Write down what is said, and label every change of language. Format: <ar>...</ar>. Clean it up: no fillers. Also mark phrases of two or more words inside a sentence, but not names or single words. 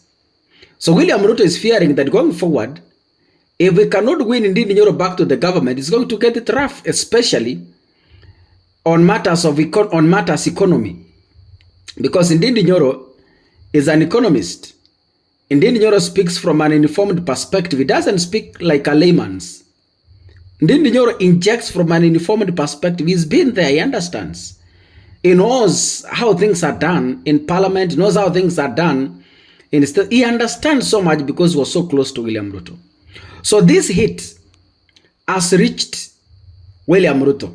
<en>So William Ruto is fearing that going forward, if we cannot win Ndindi Nyoro back to the government, it's going to get it rough, especially on matters economy. Because Ndindi Nyoro is an economist. Ndindi Nyoro speaks from an informed perspective. He doesn't speak like a layman's. Ndindi Nyoro injects from an informed perspective. He's been there, he understands. He knows how things are done in parliament, he knows how things are done in the state. He understands so much because he was so close to William Ruto. So this hit has reached William Ruto.</en>